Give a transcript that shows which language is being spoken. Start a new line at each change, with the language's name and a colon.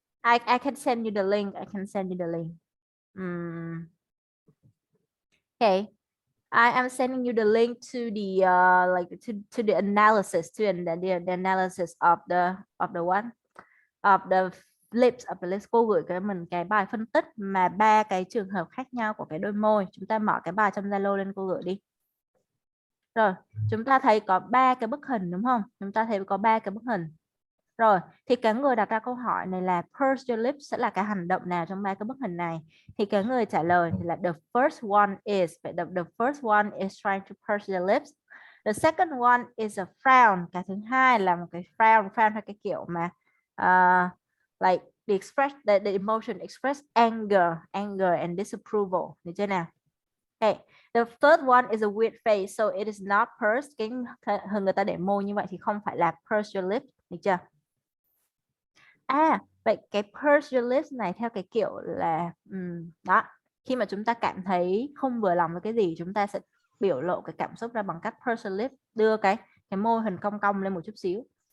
English: I can send you the link. I can send you the link. Okay. I am sending you the link to the like to the analysis, to the analysis of the one of the lips of the lips.
Vietnamese: Cô gửi cái mình cái bài phân tích mà 3 cái trường hợp khác nhau của cái đôi môi. Chúng ta mở cái bài trong Zalo lên, cô gửi đi. Rồi, chúng ta thấy có 3 cái bức hình đúng không? Chúng ta thấy có 3 cái bức hình. Rồi, thì cái người đặt ra câu hỏi này là purse your lips sẽ là cái hành động nào trong 3 cái bức hình này? Thì cái người trả lời thì là
English: the first one is, the first one is trying to purse your lips. The second one is a frown.
Vietnamese: Cái thứ hai là một cái frown là cái kiểu mà
English: like the emotion express anger and disapproval.
Vietnamese: Được chưa nào? Okay.
English: The third one is a weird face, so it is not purse.
Vietnamese: Cái hình người ta để môi như vậy thì không phải là purse your lips. Được chưa? Vậy cái purse your lips này theo cái kiểu là đó, khi mà chúng ta cảm thấy không vừa lòng với cái gì, chúng ta sẽ biểu lộ cái cảm xúc ra bằng cách purse your lips, đưa cái môi hình cong cong lên một chút xíu.